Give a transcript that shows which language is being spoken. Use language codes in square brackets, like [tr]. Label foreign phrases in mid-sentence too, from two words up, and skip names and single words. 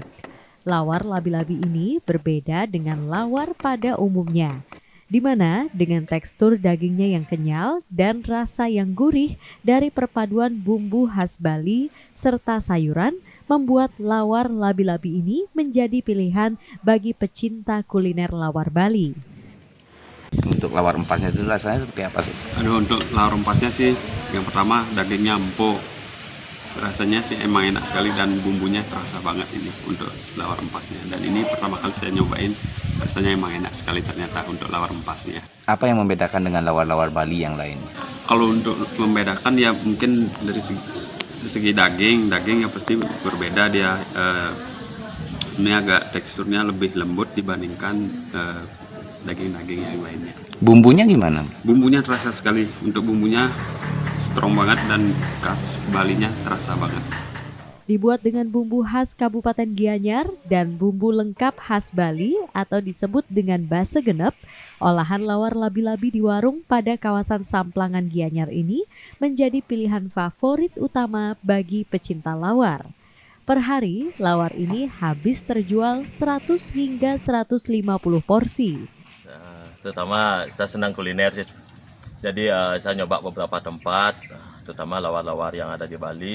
[id] Lawar labi-labi ini berbeda dengan lawar pada umumnya, di mana dengan tekstur dagingnya yang kenyal dan rasa yang gurih dari perpaduan bumbu khas Bali serta sayuran, membuat lawar labi-labi ini menjadi pilihan bagi pecinta kuliner lawar Bali. Untuk lawar empasnya itu rasanya seperti apa sih? Untuk lawar empasnya sih, yang pertama dagingnya empuk, rasanya sih emang enak sekali dan bumbunya terasa banget ini untuk lawar empasnya. Dan ini pertama kali saya nyobain, rasanya emang enak sekali ternyata untuk lawar empasnya. Apa yang membedakan dengan lawar-lawar Bali yang lain? Kalau untuk membedakan ya mungkin dari segi daging ya pasti berbeda dia. Ini agak teksturnya lebih lembut dibandingkan daging-daging yang lainnya. Bumbunya gimana? Bumbunya terasa sekali. Untuk bumbunya strong banget dan khas Balinya terasa banget. Dibuat dengan bumbu khas Kabupaten Gianyar dan bumbu lengkap khas Bali atau disebut dengan base genep, olahan lawar labi-labi di warung pada kawasan Samplangan Gianyar ini menjadi pilihan favorit utama bagi pecinta lawar. Per hari, lawar ini habis terjual 100 hingga 150 porsi. Terutama saya senang kuliner sih. Jadi saya nyoba beberapa tempat, terutama lawar-lawar yang ada di Bali.